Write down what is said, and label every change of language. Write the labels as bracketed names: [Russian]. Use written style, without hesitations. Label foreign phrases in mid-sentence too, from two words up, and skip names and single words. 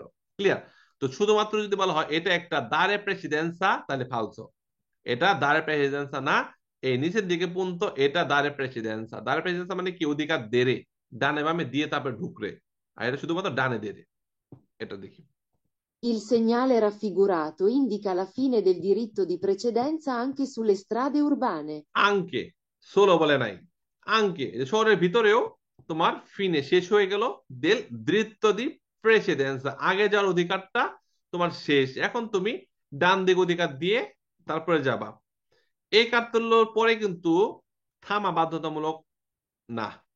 [Bangla] ক্লিয়ার? তো শুধুমাত্র যদি বলা হয় এটা একটা [Italian] dare precedenza, [Bangla] তাহলে ফালসো। এটা [Italian] dare precedenza [Bangla] না, এই নিচের দিকে পর্যন্ত এটা [Italian] dare precedenza. dare precedenza [Bangla] মানে কি, অধিকার দেরে, ডানে বামে দিয়ে তারপরে ঢুকরে। আর এটা শুধুমাত্র ডানে দেরে। এটা দেখি, [Italian] Il segnale raffigurato indica la fine del diritto di precedenza anche sulle strade urbane. [Bangla] আঙ্কে, সোলো বলে নাই, আঙ্কে, শহরের ভিতরেও তোমার ফিনে শেষ হয়ে গেল, [Italian] del diritto di precedenza, [Bangla] আগে যাওয়ার অধিকারটা তোমার শেষ, এখন তুমি ডান দিক অধিকার দিয়ে তারপরে যাবা। এই কার্তল্যর পরে কিন্তু থামা বাধ্যতামূলক না।